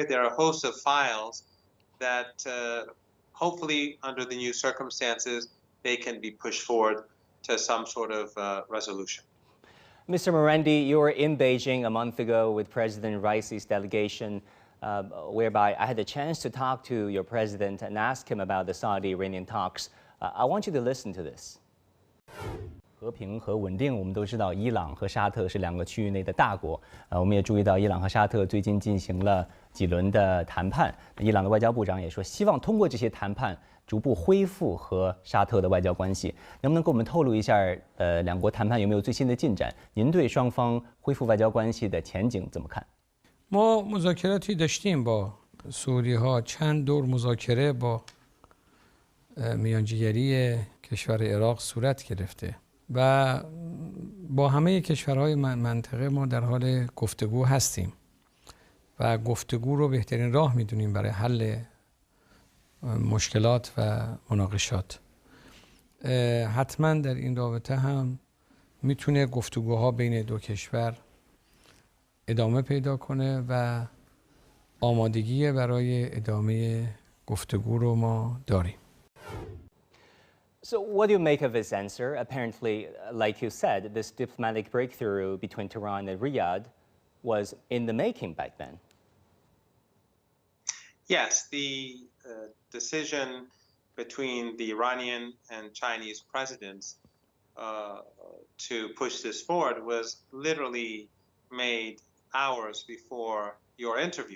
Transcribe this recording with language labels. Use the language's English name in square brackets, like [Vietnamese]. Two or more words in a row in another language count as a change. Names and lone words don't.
[English] There are a host of files that hopefully, under the new circumstances, they can be pushed forward to some sort of resolution. Mr. Marandi, you were in Beijing a month ago with President Raisi's delegation, whereby I had the chance to talk to your president and ask him about the Saudi-Iranian talks. I want you to listen to this. [Chinese] 和平和稳定，我们都知道，伊朗和沙特是两个区域内的大国。我们也注意到，伊朗和沙特最近进行了几轮的谈判。伊朗的外交部长也说，希望通过这些谈判，逐步恢复和沙特的外交关系。能不能给我们透露一下，两国谈判有没有最新的进展？您对双方恢复外交关系的前景怎么看？ [Persian] ما مذاکراتی داشتیم با سعودی‌ها، چند دور مذاکره با میانجیگری کشور عراق صورت گرفته و با همه کشورهای منطقه ما در حال گفتگو هستیم و گفتگو رو بهترین راه میدونیم برای حل مشکلات و مناقشات. حتما در این رابطه هم میتونه گفتگوها بین دو کشور ادامه پیدا کنه و آمادگی برای ادامه گفتگو رو ما داریم. [English] So what do you make of his answer? Apparently, like you said, this diplomatic breakthrough between Tehran and Riyadh was in the making back then. Yes, the decision between the Iranian and Chinese presidents to push this forward was literally made hours before your interview.